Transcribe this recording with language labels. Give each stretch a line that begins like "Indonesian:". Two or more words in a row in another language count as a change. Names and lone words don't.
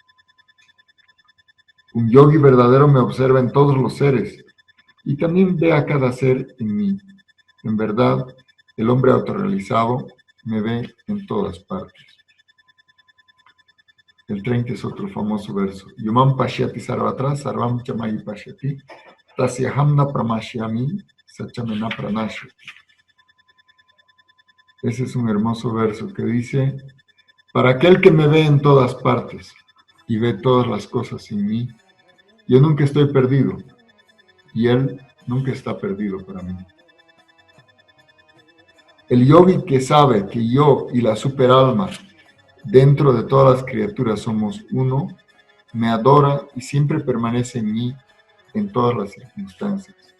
Spanish: Un yogi verdadero me observa en todos los seres y también ve a cada ser en mí. En verdad, el hombre autorrealizado me ve en todas partes. El 30 es otro famoso verso.
Sanskrit: Yumam pashyati sarvatra sarvam chamayi pashyati tasyahamna pramashyami sachamena pranashyati.
Spanish: Ese es un hermoso verso que dice, para aquel que me ve en todas partes y ve todas las cosas en mí, yo nunca estoy perdido y él nunca está perdido para mí. El yogi que sabe que yo y la superalma dentro de todas las criaturas somos uno, me adora y siempre permanece en mí en todas las circunstancias.